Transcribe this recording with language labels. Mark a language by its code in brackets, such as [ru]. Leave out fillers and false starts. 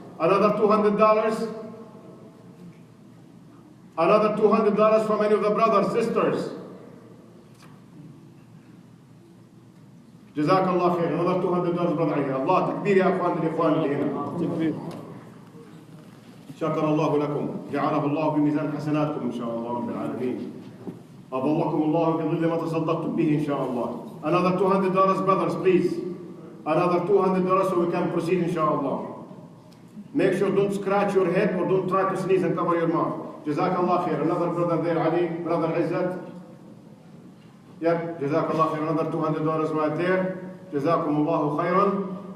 [en] Another $200. Another $200 from any of the brothers, sisters. [ar] Jazakallah khair. [en] Another $200, Brother Izzat. [ar] Allah, takbir ya akhwan al-ikhwan اللي هنا. Takbir. شكر الله لكم. جعله الله بميزان حسناتكم إن شاء الله رب العالمين. أظلكم الله بظل ما تصدقتم به إن شاء الله. [en] Another $200, brothers, please. Another $200 so we can proceed, inshallah. Make sure don't scratch your head or don't try to sneeze and cover your mouth. [ar] Jazakallah khair. [en] Another brother there, Ali, Brother Izzat. Yep, Jazakallah khair. Another $200 right there. [ar] Jazakumullahu khairan.